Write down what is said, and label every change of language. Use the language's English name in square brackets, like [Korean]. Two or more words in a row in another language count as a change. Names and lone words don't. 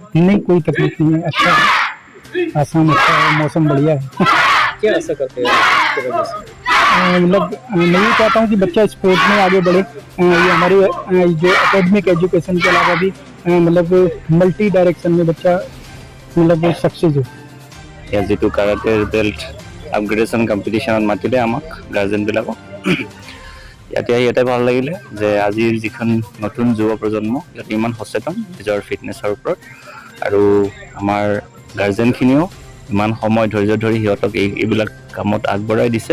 [Hindi] नहीं, कोई तकलीफ नहीं है, अच्छा है, आसान अच्छा है, मौसम बढ़िया है। क्या ऐसा करते हैं इसके वजह से? मतलब मैं ये चाहता हूँ कि बच्चा स्पोर्ट्स में आगे बढ़े। ये हमारे जो [English] academic education [Hindi] के अलावा भी मतलब [English] multi direction [Hindi] में बच्चा मतलब सक्सेस हो। [Assamese] ইয়াত যিটো কাৰাটেৰ [English] belt upgradation competitionত [Assamese] মাতিলে আমাক গাৰ্জেনবিলাকক, ইয়াতে আহি এটাই ভাল লাগিলে যে আজিৰ যিখন নতুন যুৱ প্ৰজন্ম সিহঁতে ইমান সচেতন নিজৰ ফিটনেছৰ ওপৰত, আৰু আমাৰ গাৰ্জেনখিনিও ইমান সময় ধৈৰ্য ধৰি সিহঁতক এইবিলাক কামত আগবঢ়াই দিছে।